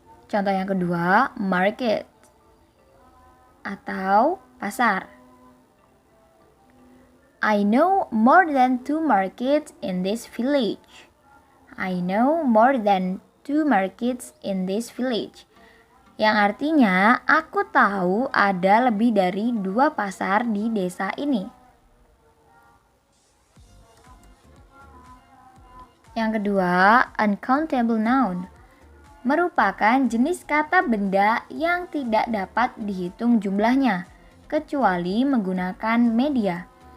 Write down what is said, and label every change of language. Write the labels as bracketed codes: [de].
[id] Contoh yang kedua, market atau pasar. [en] I know more than 2 markets in this village. I know more than 2 markets in this village. [id] Yang artinya, aku tahu ada lebih dari 2 pasar di desa ini. Yang kedua, uncountable noun. Merupakan jenis kata benda yang tidak dapat dihitung jumlahnya, kecuali menggunakan media.